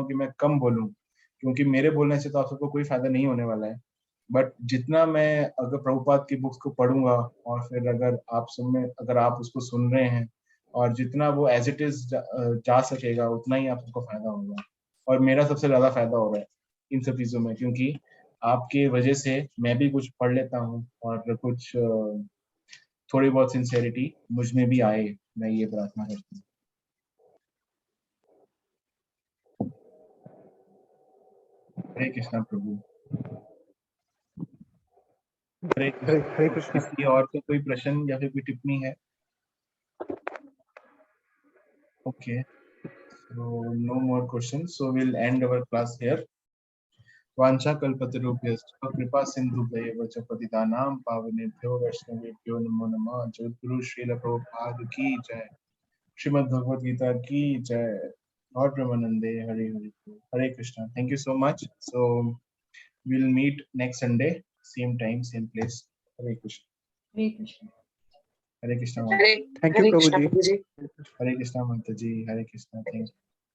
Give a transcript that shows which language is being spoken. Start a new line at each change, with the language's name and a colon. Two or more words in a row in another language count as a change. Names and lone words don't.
Hindi: हूँ कि मैं कम बोलूँ क्योंकि मेरे बोलने से तो आप सबको कोई फायदा नहीं होने वाला है बट जितना मैं अगर प्रभुपाद की बुक्स को पढ़ूंगा और फिर अगर आप उसको सुन रहे हैं और जितना वो
English: as it is
Hindi: जा सकेगा उतना ही आप सबको फायदा होगा और मेरा सबसे ज्यादा फायदा हो रहा है इन सब चीजों में क्योंकि आपके वजह से मैं भी कुछ पढ़ लेता हूँ और कुछ थोड़ी बहुत सिंसेरिटी मुझ में भी आए मैं ये प्रार्थना करता हूँ हरे कृष्णा प्रभु हरे कृष्णा किसी और को कोई प्रश्न या फिर कोई टिप्पणी है
English: okay so no more questions so we'll end our class here
Sanskrit: वांछा कल्पतरुभ्यश्च कृपा सिन्धुभ्यैव च पतितानां पावनेभ्यो वैष्णवेभ्यो नमो नमः
Hindi: जय गुरु श्रील प्रभुपाद की जय श्रीमद् भगवद गीता की जय और प्रेमानंदे हरे हरे कृष्णा
English: thank you so much so we'll meet next Sunday same time same place
Sanskrit: हरे कृष्ण हरे कृष्ण
English: thank you प्रभु जी हरे कृष्णा माता जी हरे कृष्णा thank you